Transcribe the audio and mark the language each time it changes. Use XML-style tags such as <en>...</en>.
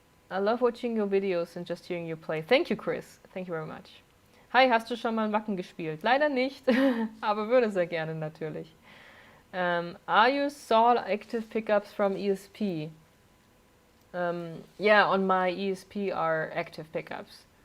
<en>I love watching your videos and just hearing you play. Thank you, Chris. Thank you very much.</en> <de>Hi, hast du schon mal Wacken gespielt? Leider nicht, aber würde sehr gerne natürlich.</de> <en>Are you saw active pickups from ESP? Yeah, on my ESP are active pickups.</en>